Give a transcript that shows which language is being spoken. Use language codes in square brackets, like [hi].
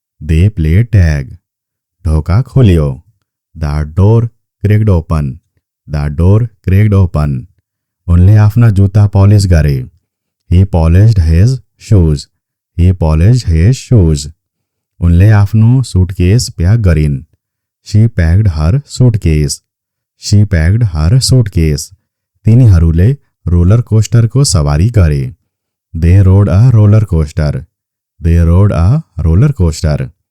[en] They played tag. [ne] ढोका खोल्यो. [en] The door cracked open. The door cracked open. [ne] उनले आफ्ना जुत्ता पलिस गरे. [en] He polished his shoes. He polished his shoes. [ne] उनले आफ्नो सुटकेस प्याक गरिन्. [en] She packed her suitcase. She packed her suitcase. [ne] तिनीहरूले रोलर कोस्टरको सवारी गरे. [en] They rode a roller coaster. They rode a roller coaster.